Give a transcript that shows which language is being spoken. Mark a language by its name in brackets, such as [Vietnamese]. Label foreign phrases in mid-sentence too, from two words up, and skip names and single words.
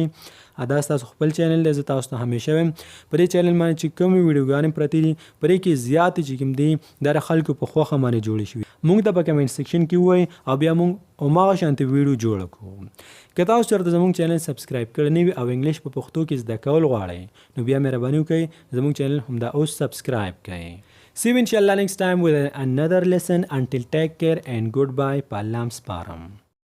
[Pashto] دا ستاسو خپل چینل دی، زه تاسو ته همیشه وایم په دې چینل باندې چې کومې ویډیوګانې پرتې دي په دې کې زیاتې چې کوم دي دا د خلکو په خوښه باندې جوړې شوي. موږ ته په کمنټ سیکشن کې ووایئ او بیا موږ هماغه شانتې ویډیو جوړه کړو. که تاسو چېرته زموږ چینل سبسکرایب کړی نه وي او انګلیش په پښتو کې زده کول غواړئ، نو بیا مهرباني وکړئ زموږ چینل همدا اوس سبسکرایب کړئ. [English] See you inshallah next time with another lesson. Until take care and goodbye. [Pashto] Pallam Sparam.